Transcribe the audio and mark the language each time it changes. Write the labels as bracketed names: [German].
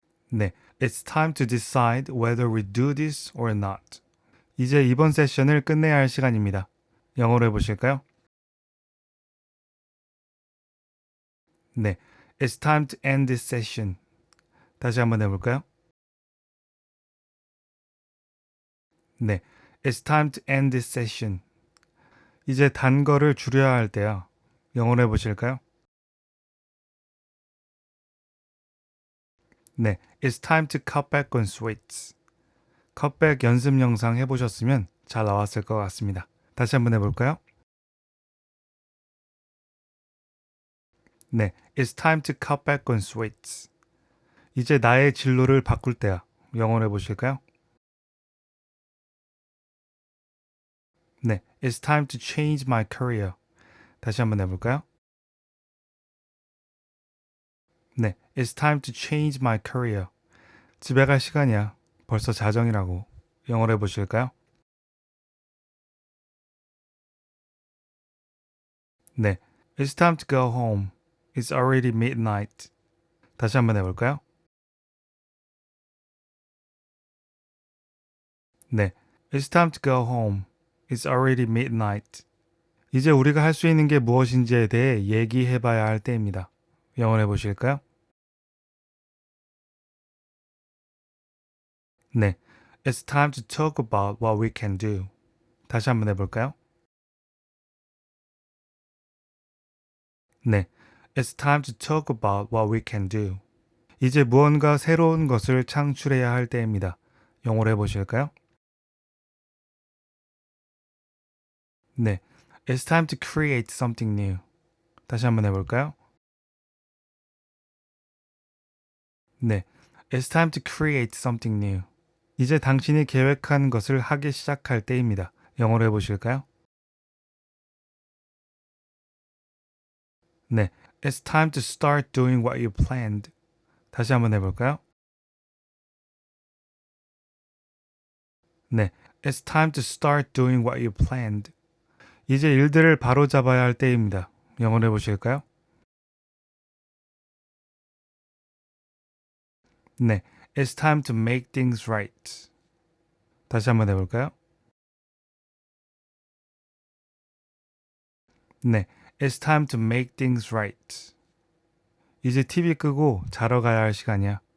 [English] 네, It's time to decide whether we do this or not. [Korean] 이제 이번 세션을 끝내야 할 시간입니다. 영어로 해보실까요? [English] 네, It's time to end this session. [Korean] 다시 한번 해볼까요? [English] 네, It's time to end this session. [Korean] 이제 단 거를 줄여야 할 때요. 영어로 해보실까요? [English] 네, It's time to cut back on sweets. [Korean] 컷백 연습 영상 해보셨으면 잘 나왔을 것 같습니다. 다시 한번 해볼까요? [English] 네, It's time to cut back on sweets. [Korean] 이제 나의 진로를 바꿀 때야. 영어로 해보실까요? [English] 네, It's time to change my career. [Korean] 다시 한번 해볼까요? [English] 네, It's time to change my career. [Korean] 집에 갈 시간이야. 벌써 자정이라고. 영어로 해보실까요? [English] 네, It's time to go home. It's already midnight. [Korean] 다시 한번 해볼까요? [English] 네, It's time to go home. It's already midnight. [Korean] 이제 우리가 할 수 있는 게 무엇인지에 대해 얘기해 봐야 할 때입니다. 영어로 해보실까요? 네. [English] It's time to talk about what we can do. [Korean] 다시 한번 해볼까요? 네. [English] It's time to talk about what we can do. [Korean] 이제 무언가 새로운 것을 창출해야 할 때입니다. 영어로 해보실까요? 네. [English] It's time to create something new. [Korean] 다시 한번 해볼까요? 네. [English] It's time to create something new. [Korean] 이제 당신이 계획한 것을 하기 시작할 때입니다. 영어로 해보실까요? [English] 네, It's time to start doing what you planned. [Korean] 다시 한번 해볼까요? [English] 네, It's time to start doing what you planned. [Korean] 이제 일들을 바로잡아야 할 때입니다. 영어로 해보실까요? [English] 네, It's time to make things right. [Korean] 다시 한번 해볼까요? [English] 네, It's time to make things right. [Korean] 이제 TV 끄고 자러 가야 할 시간이야.